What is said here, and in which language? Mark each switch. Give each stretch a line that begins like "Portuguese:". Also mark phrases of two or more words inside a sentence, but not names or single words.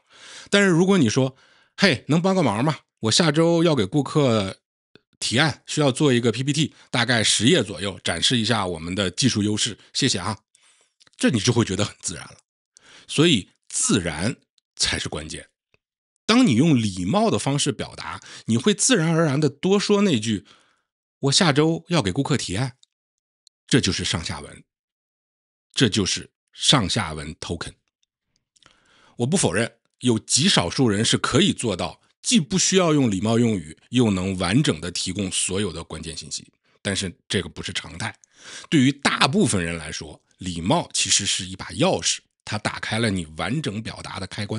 Chinese: 但是如果你說，嘿，能幫個忙嗎？我下周要給顧客提案，需要做一個 PPT， 大概10頁左右，展示一下我們的技術優勢，謝謝啊。這你就會覺得很自然了。所以自然才是關鍵。當你用禮貌的方式表達，你会自然而然的多說那句我下周要給顧客提案，這就是上下文，這就是上下文 token。我不否認有極少數人是可以做到既不需要用禮貌用語，又能完整的提供所有的關鍵信息，但是這個不是常態。对於大部分人來說，禮貌其實是一把鑰匙， 它打開了你完整表達的開關。